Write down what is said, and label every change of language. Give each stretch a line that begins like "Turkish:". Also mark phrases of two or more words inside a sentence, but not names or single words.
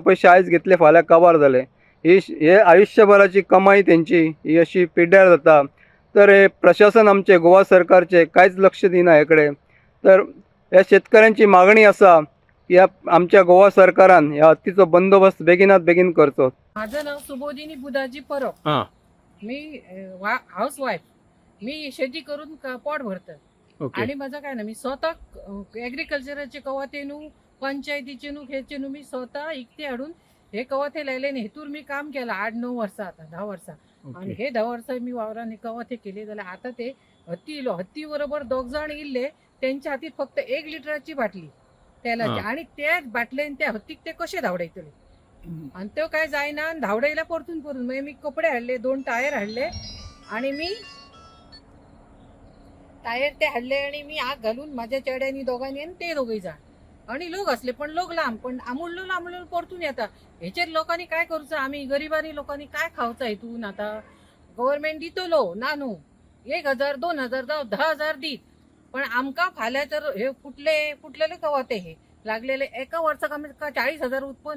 Konkani: पयशे आयज घेतले फाल्यां काबार जाले. हे आयुश्यभराची कमाई तेंची ही अशी पिड्ड्यार जाता. तर हे प्रशासन आमचे गोवा सरकारचे कांयच लक्ष दिना हे कडेन. तर ह्या शेतकऱ्यांची मागणी आसा की आमच्या गोवा सरकारान ह्या हत्तीचो बंदोबस्त बेगिनात बेगीन करचो.
Marathi: माझं नाव सुबोधिनी बुधाजी परब. मी हाऊस वाईफ. मी शेती करून पोट भरतं. आणि माझं काय ना, मी स्वतः ऍग्रिकल्चरचे कवाथे न्हू पंचायतीचे न्हू ह्याचे न्हू मी स्वतः इकते हाडून हे कवाथे लायले. हेतूर मी काम केलं 8-9 वर्सां आता 10 वर्सां. आणि हे 10 वर्सां मी वावरान कवाथे केले जाल्यार आता ते हत्ती इलो. हत्ती बरोबर 2 जण इल्ले. त्यांच्या हातीत फक्त 1 लिटराची बाटली तेलाची आणि त्या बाटलेन त्या हत्तीक ते कशे धावडायतले. आणि तो काय जायना धावडायला परतून मागीर मी कपडे हाडले, 2 टायर हाडले आणि मी टायर ते हाडले आणि मी आग घालून माझ्या चेड्यांनी दोघांनी आणि ते दोघे जाण आणि लोक असले पण लोक लांब पण आमुळलो परतून येता. हेचेर लोकांनी काय करूचं? आम्ही गरिबांनी लोकांनी काय खावचं हेतून? आता गव्हर्नमेंट दितलो ना न्हू 1000 2000 जावं 10000 दीत. पण आमकां फाल्यां तर हे फुटलेले कवाथे हे लागलेले एका वर्साक आमकां 40,000 उत्पन्न.